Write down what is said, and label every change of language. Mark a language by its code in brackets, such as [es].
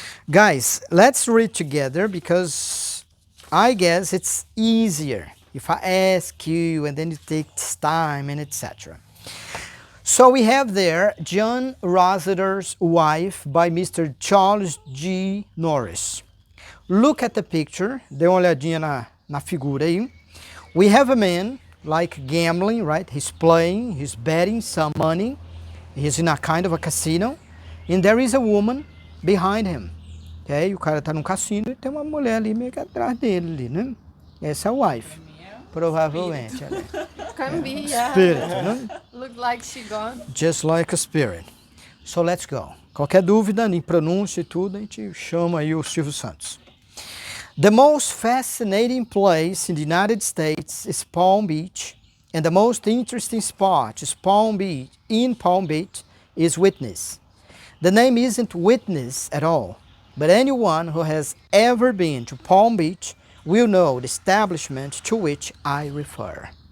[en] Guys, let's read together because I guess it's easier if I ask you and then it takes time and etc. So we have there John Rossiter's Wife by Mr. Charles G. Norris. Look at the picture. [pt] Dê uma olhadinha na figura aí. [en] We have a man like gambling, right? He's playing, he's betting some money. He's in a kind of a casino. And there is a woman behind him. [pt] Okay? O cara está num cassino e tem uma mulher ali meio que atrás dele, ali, né? Essa é a wife. Provavelmente. [en] Can be, yeah. Spirit, né? Look like she gone. Just like a spirit. So let's go. [pt] Qualquer dúvida em pronúncia e tudo, a gente chama aí o Silvio Santos. [en] The most fascinating place in the United States is Palm Beach, and the most interesting spot is Palm Beach is Witness. The name isn't Witness at all, but anyone who has ever been to Palm Beach will know the establishment to which I refer.